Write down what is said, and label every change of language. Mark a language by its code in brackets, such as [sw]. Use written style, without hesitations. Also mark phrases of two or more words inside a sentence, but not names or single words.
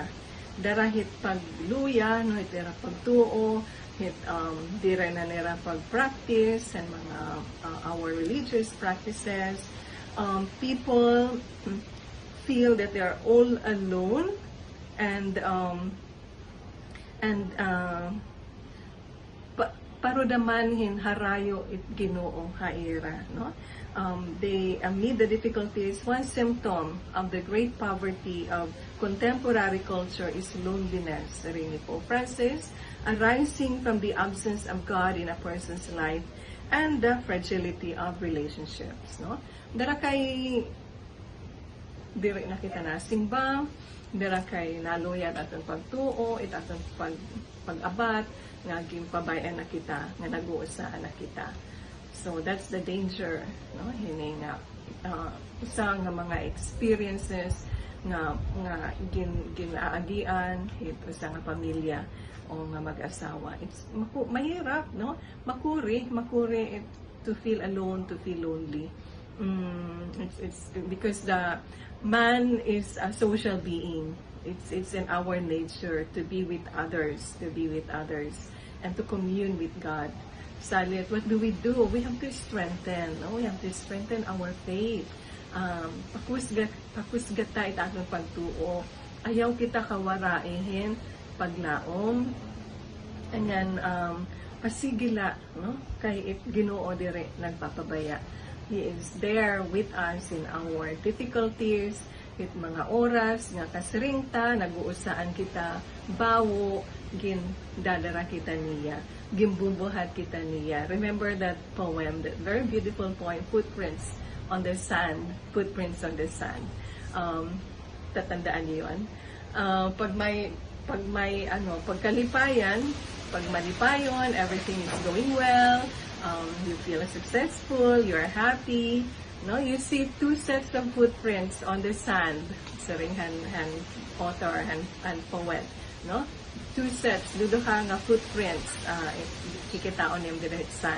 [war] Darahit pagluya, no, itira pagtuo, dira na nira pag-practice, and mga [en] our religious practices. People feel that they are all alone, and [war] parudamanhin harayo it Ginoo haira, no? [en] They amid the difficulties, one symptom of the great poverty of contemporary culture is loneliness, [war] rin ni Pope Francis, [en] arising from the absence of God in a person's life and the fragility of relationships, no? [war] Dara kay diri na kita na simba, dira kay naluyan atong pagtuo, atong pag-abat, nga gimpabayan na kita, nga nag-uusaan na kita. [en] So that's the danger, no? [war] Hini nga usa nga mga experiences nga ginaagian usa nga pamilya o nga mag-asawa. [en] It's mahirap, no? Makuri to feel alone, to feel lonely. It's because the man is a social being. It's in our nature to be with others, and to commune with God. Salit, what do? We have to strengthen, no? We have to strengthen our faith. [war] Pakusgat ta itong pagtuo. Ayaw kita kawaraihin paglaom. Anyan, pasigila, no? Kay Ginoo dire nagpapabaya. [en] He is there with us in our difficulties, with [war] mga oras nga kasringta, nag-uusaan kita, bawo, dadara kita niya, gimbubuhat kita niya. [en] Remember that poem, that very beautiful poem, Footprints on the Sand. [tl] Tatandaan niyo yun. [war] Pag pagkalipayan, pag malipayon, [en] everything is going well, you feel successful, you're happy, no? You see 2 sets of footprints on the sand. Saring author and poet, no? 2 sets, [war] duduha nga footprints, kikitaon yung direct sand.